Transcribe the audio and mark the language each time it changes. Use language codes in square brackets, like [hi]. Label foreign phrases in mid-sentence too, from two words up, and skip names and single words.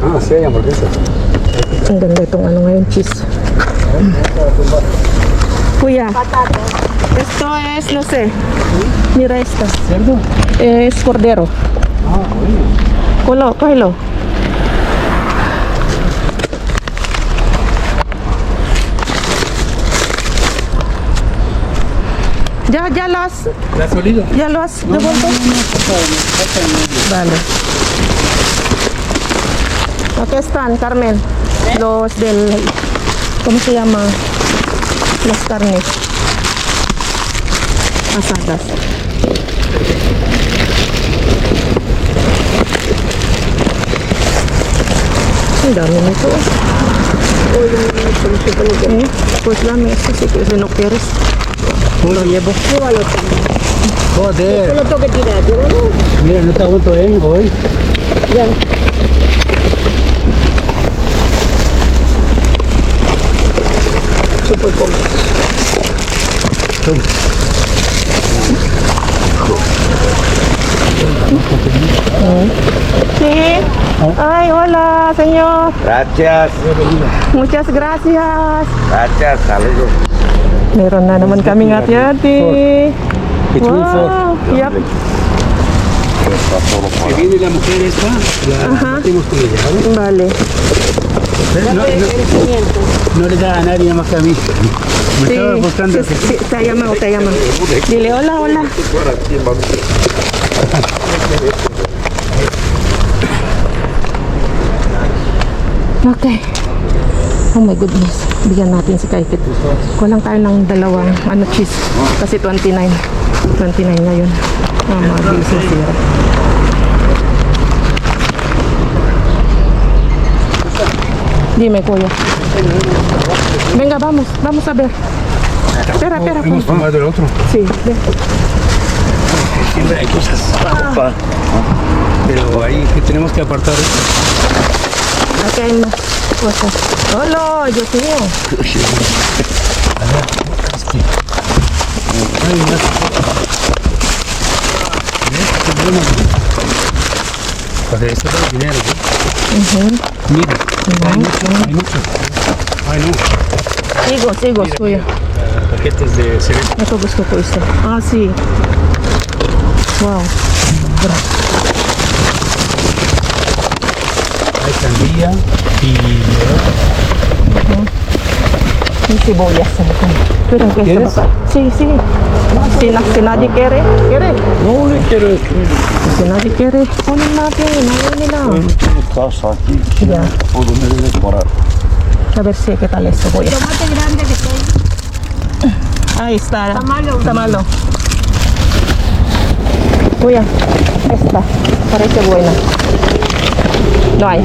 [es] Sí, hay hamburguesas. [tl] Ang ganda itong ano ngayon, cheese. Kuya, [es] esto es, no sé. Mira esta. ¿Cerdo? Es cordero. Ah, bueno. Cógelo. Ya lo has, ¿La has olido? ya lo has devuelto. Vale. Aquí están, Carmen. Los del, ¿cómo se llama? Las carnes asadas. [tl] Ang dami nito. [es] Pues dame esto si quieres, no quieres. Lo llevo. Joder. Lo tengo que tirar, yo no. Mira, no te aguanto, hoy. Ya. Súper cómodo. Sí. Ay, hola, señor. Gracias, Muchas gracias. gracias, saludos. [tl] Meron na naman kaming hati-hati. [en] Between four. Wow. Yep. [es] Que viene la mujer esta, la metimos con ella, ¿vale? Vale. No le da a nadie más que a mí. Me Sí, estaba buscando. sí, te ha llamado, te ha llamado. Dile hola, hola. [en] Okay. Oh my goodness. [tl] Bigyan natin si Kaikit. Kulang tayo ng dalawang cheese. Kasi 29. 29 ngayon. Mabilis na sira. [es] Dime, kuya. Venga, vamos. Vamos a ver. Espera. Hemos tomado el otro. Sí, ven. Siempre hay cosas. Pero ahí que tenemos que apartar esto. Aquí hay más cosas. Hola, Dios mío. Ay, más. Para esto da dinero, ¿sí? Mira, hay mucho. Ay, no. Sigo, kuya. Paquetes de cereza. [tl] Ito gusto ko isa. [es] Ah, sí. Wow. Hay sandía y... [tl] May sibuyas. [es] Pero que ¿Quieres? Sí. Si nadie quiere. No le quiero Si nadie quiere, [tl] kunin natin. Ayaw nila. [es] casa aquí. Ya. Puedo me decorar. A ver si, ¿qué tal esto? Voy a... Tomate grande que estoy. Ahí está. Tamalo. Tamalo. Kuya, esta. Parece buena. No hay.